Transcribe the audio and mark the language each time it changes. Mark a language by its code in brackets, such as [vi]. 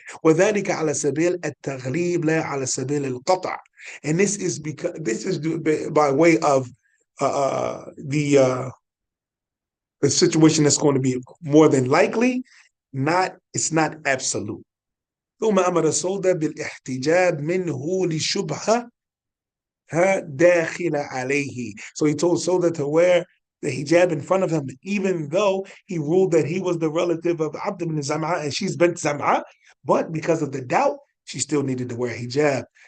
[ar] وذلك على سبيل التغليب لا على سبيل القطع. [en] And this is by way of the situation that's going to be more than likely. It's not absolute. [ar] ثم أمر سودة بالاحتجاب منه لشبهة داخل عليه. [en] So he told Sauda to wear the hijab in front of him, even though he ruled that he was the relative of Abd ibn Zam'ah and she's bint Zam'ah, but because of the doubt, she still needed to wear hijab.